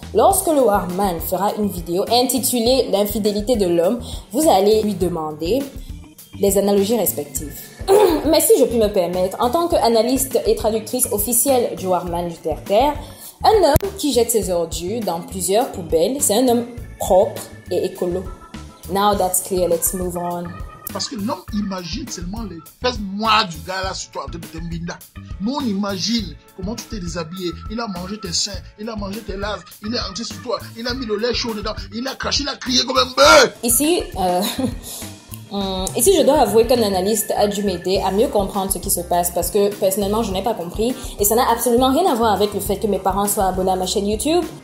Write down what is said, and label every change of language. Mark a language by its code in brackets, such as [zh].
[fr] Lorsque le Warman fera une vidéo intitulée l'infidélité de l'homme, vous allez lui demander les analogies respectives. Mais si je puis me permettre, en tant qu'analyste et traductrice officielle du Warman du Terre-Terre, un homme qui jette ses ordures dans plusieurs poubelles, c'est un homme propre et écolo. [en] Now that's clear, let's move on. [fr] Parce que l'homme imagine seulement les fesses noires du gars là sur toi en train de te mbinda. Nous on imagine comment tu t'es déshabillé, il a mangé tes seins, il a mangé tes laves, il est entré sur toi, il a mis le lait chaud dedans, il a craché, il a crié comme un bœuf. Ici, je dois avouer qu'un analyste a dû m'aider à mieux comprendre ce qui se passe parce que personnellement je n'ai pas compris et ça n'a absolument rien à voir avec le fait que mes parents soient abonnés à ma chaîne YouTube.